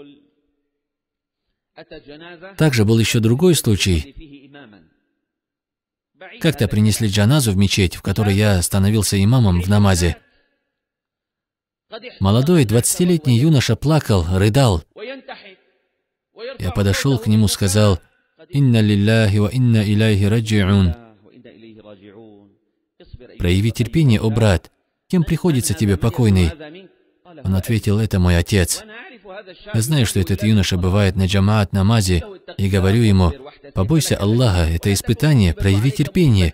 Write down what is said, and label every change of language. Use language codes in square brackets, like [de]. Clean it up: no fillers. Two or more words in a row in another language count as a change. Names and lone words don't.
[ru] Также был еще другой случай. Как-то принесли джаназу в мечеть, в которой я становился имамом в намазе. Молодой 20-летний юноша плакал, рыдал. Я подошел к нему, сказал: [ar] «إنا لله وإنا إليه راجعون». [ru] «Прояви терпение, о брат, кем приходится тебе покойный?» Он ответил: «Это мой отец». Я знаю, что этот юноша бывает на джамаат намазе, и говорю ему: «Побойся Аллаха, это испытание, прояви терпение.